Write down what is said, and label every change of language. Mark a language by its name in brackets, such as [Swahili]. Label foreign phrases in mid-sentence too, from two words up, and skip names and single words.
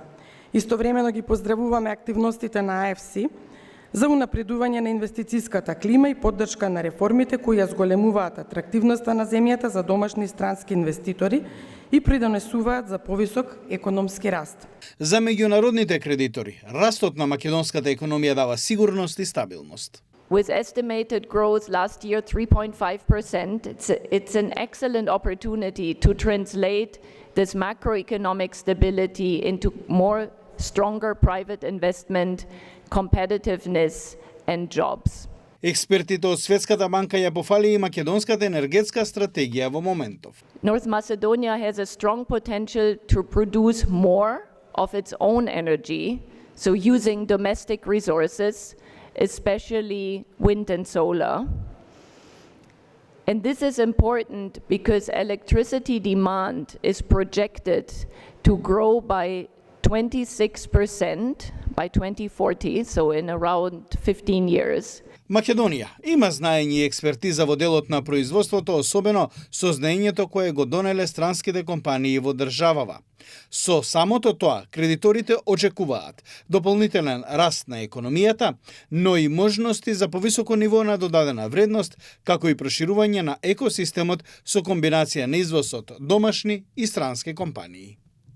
[Macedonian] Истовремено ги поздравуваме активностите на IFC за унапредување на инвестицијската клима и поддршка на реформите кои ја зголемуваат атрактивноста на земјата за домашни и странски инвеститори и придонесуваат за повисок економски раст. За меѓународните кредитори, растот на македонската економија дава сигурност и стабилност. [English] With estimated growth last year 3.5%, it's an excellent opportunity to translate this macroeconomic stability into more stronger private investment, competitiveness and jobs. [Macedonian] Експертите од Светската банка ја пофали и македонската енергетска стратегија во моментов. [English] North Macedonia has a strong potential to produce more of its own energy, so using domestic resources, especially wind and solar. And this is important because electricity demand is projected to grow by 26% by 2040, so in around 15 years. [Macedonian] Македонија има знаење и експертиза во делот на производството, особено со знаењето кое го донеле странските компании во државава. Со самото тоа, кредиторите очекуваат дополнителен раст на економијата, но и можности за повисоко ниво на додадена вредност, како и проширување на екосистемот со комбинација на извоз од домашни и странски компании.